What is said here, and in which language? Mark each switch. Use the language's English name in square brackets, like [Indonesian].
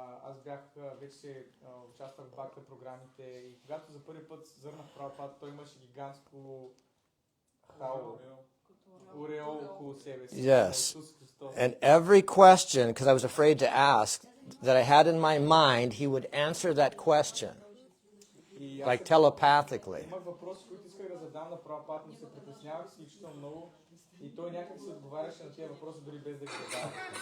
[Bulgarian] Аз бях вече участвах в бакта програмите и когато за първи път зърнах Прабхупад, той имаше гигантско ореол около себе си. [English] Yes. And every question, because I was afraid to ask, that I had in my mind, he would answer that question, [Bulgarian] И [English] like telepathically. [Bulgarian] имах въпроси, които исках да задам на Прабхупад, но се притеснявах изключително много и той някак се отговаряше на тези въпроси, дори без да ги задава.